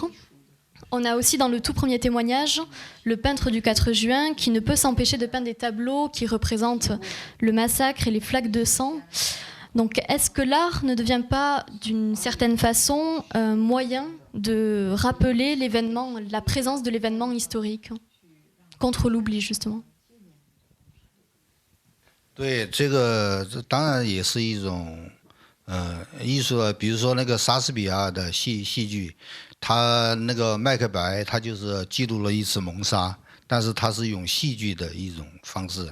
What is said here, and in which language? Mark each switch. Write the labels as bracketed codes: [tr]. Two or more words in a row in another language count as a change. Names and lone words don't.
[fr] On a aussi dans le tout premier témoignage le peintre du 4 juin qui ne peut s'empêcher de peindre des tableaux qui représentent le massacre et les flaques de sang. Donc est-ce que l'art ne devient pas d'une certaine façon un moyen de rappeler l'événement, la présence de l'événement historique, contre l'oubli justement? [zh] 对，这个当然也是一种艺术，比如说那个莎士比亚的戏剧，他那个麦克白，他就是记录了一次谋杀，但是他是用戏剧的一种方式。